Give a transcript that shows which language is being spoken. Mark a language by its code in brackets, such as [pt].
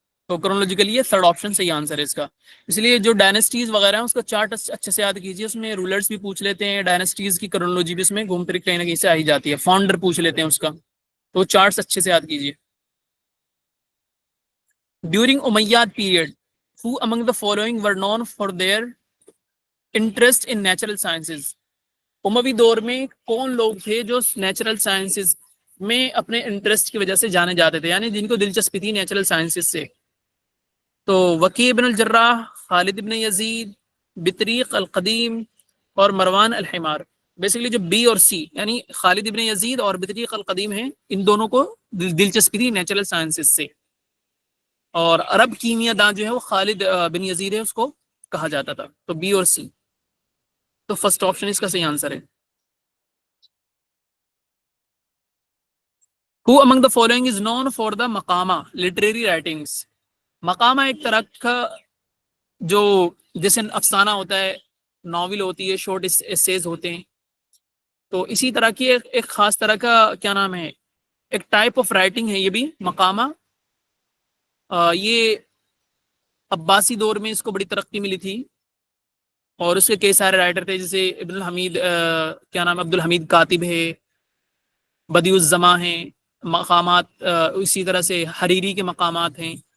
[ur] تو کرونالوجیکلی یہ third option صحیح آنسر ہے اس کا. اس لیے جو ڈائنیسٹیز وغیرہ ہیں اس کا چارٹ اچھے سے یاد کیجیے. اس میں رولرز بھی پوچھ لیتے ہیں، ڈائنیسٹیز کی کرونالوجی بھی اس میں گھوم پھر کہیں نہ کہیں سے آئی جاتی ہے. فاؤنڈر پوچھ لیتے ہیں اس کا. تو چارٹس اچھے سے یاد کیجیے. [en] During Umayyad period who among the following were known for their interest in natural sciences. [ur] اموی دور میں کون لوگ تھے جو نیچرل سائنسز میں اپنے انٹرسٹ کی وجہ سے جانے جاتے تھے، یعنی جن کو دلچسپی تھی نیچرل سائنسز سے؟ تو وکیع بن الجراح، خالد بن یزید، بطریق القدیم اور مروان الحمار. بیسیکلی جو بی اور سی یعنی خالد بن یزید اور بطریق القدیم ہیں، ان دونوں کو دلچسپی تھی نیچرل سائنسز سے. اور عرب کیمیا داں جو ہے وہ خالد بن یزید ہے، اس کو کہا جاتا تھا. تو بی اور سی. تو فرسٹ آپشن اس کا صحیح آنسر ہے. [en] Who among the following is known for the مقامہ literary writings. [ur] مقامہ ایک طرح کا جو جیسے افسانہ ہوتا ہے، ناول ہوتی ہے، شارٹ ایسیز ہوتے ہیں، تو اسی طرح کی ایک خاص طرح کا کیا نام ہے، ایک ٹائپ آف رائٹنگ ہے یہ بھی مقامہ. یہ عباسی دور میں اس کو بڑی ترقی ملی تھی، اور اس کے کئی سارے رائٹر تھے، جیسے ابن الحمید کیا نام عبد الحمید کاتب ہے، بدیع الزماں ہیں، مقامات اسی طرح سے حریری کے مقامات ہیں.